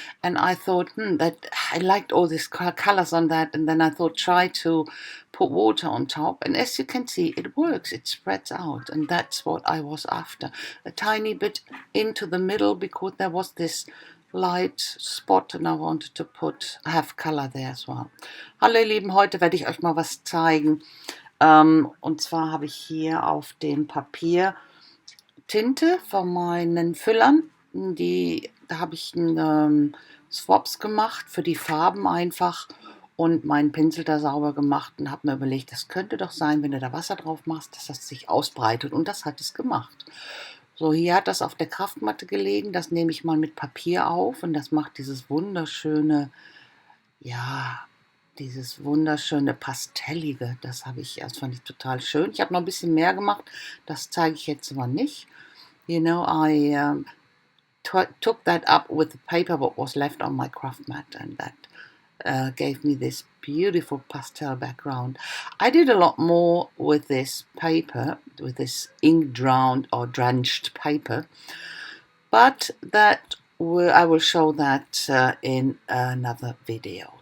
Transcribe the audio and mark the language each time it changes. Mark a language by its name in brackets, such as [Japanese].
[English] And I thought, that I liked all these colors on that, and then I thought, try to put water on top, and as you can see, it works. It spreads out, and that's what I was after. A tiny bit into the middle, because there was this light spot, and I wanted to have color there as well. [German] Hallo ihr Lieben, heute werde ich euch mal was zeigen. Und zwar habe ich hier auf dem Papier Tinte von meinen Füllern. Da habe ich Swaps gemacht für die Farben einfach und meinen Pinsel da sauber gemacht und habe mir überlegt, das könnte doch sein, wenn du da Wasser drauf machst, dass das sich ausbreitet, und das hat es gemacht. So, hier hat das auf der Kraftmatte gelegen, das nehme ich mal mit Papier auf, und das macht dieses wunderschöne, ja, dieses wunderschöne Pastellige. Das fand ich total schön. Ich habe noch ein bisschen mehr gemacht, das zeige ich jetzt aber nicht. [English] You know, I took that up with the paper what was left on my craft mat, and that gave me this beautiful pastel background. I did a lot more with this paper, with this ink drowned or drenched paper, but I will show that in another video.